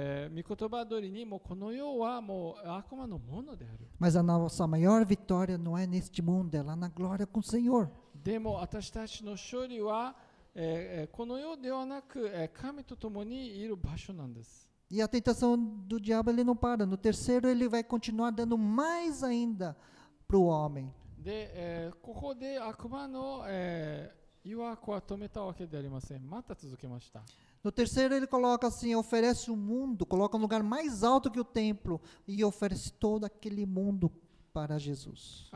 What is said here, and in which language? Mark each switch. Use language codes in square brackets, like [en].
[ja] 御言葉通りにもうこの世はもう悪魔のものである。 [pt] Mas a nossa maior vitória não é neste mundo, é lá na glória com o Senhor. [ja] でも私たちの勝利は、この世ではなく、神と共にいる場所なんです。 [pt] E a tentação do diabo ele não para. No terceiro ele vai continuar dando mais ainda para o homem. [ja] で、ここで悪魔の、誘惑は止めたわけではありません。また続けました。 [pt] No terceiro ele coloca assim, oferece o mundo, coloca no lugar mais alto que o templo e oferece todo aquele mundo para Jesus.